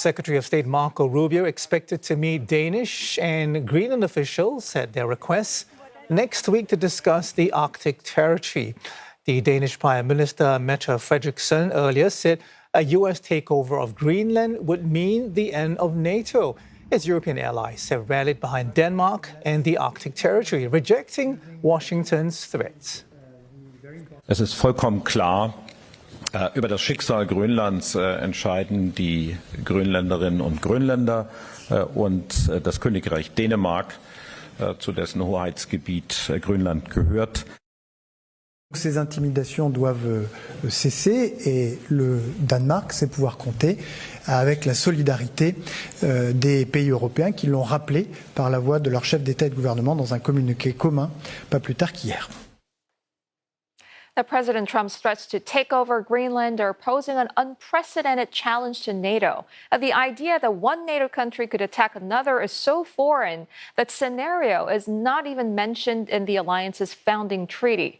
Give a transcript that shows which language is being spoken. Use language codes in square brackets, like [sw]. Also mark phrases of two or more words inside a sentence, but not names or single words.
[en] Secretary of State Marco Rubio expected to meet Danish and Greenland officials at their request next week to discuss the Arctic territory. The Danish Prime Minister Mette Frederiksen earlier said a U.S. takeover of Greenland would mean the end of NATO. Its European allies have rallied behind Denmark and the Arctic territory, rejecting Washington's threats. [de] Es ist vollkommen klar, über das Schicksal Grönlands entscheiden die Grönländerinnen und Grönländer und das Königreich Dänemark, zu dessen Hoheitsgebiet Grönland gehört. [fr] Ces intimidations doivent cesser et le Danemark sait pouvoir compter avec la solidarité des pays européens qui l'ont rappelé par la voix de leur chef d'État et de gouvernement dans un communiqué commun pas plus tard qu'hier. [en] President Trump's threats to take over Greenland are posing an unprecedented challenge to NATO. The idea that one NATO country could attack another is so foreign that scenario is not even mentioned in the alliance's founding treaty.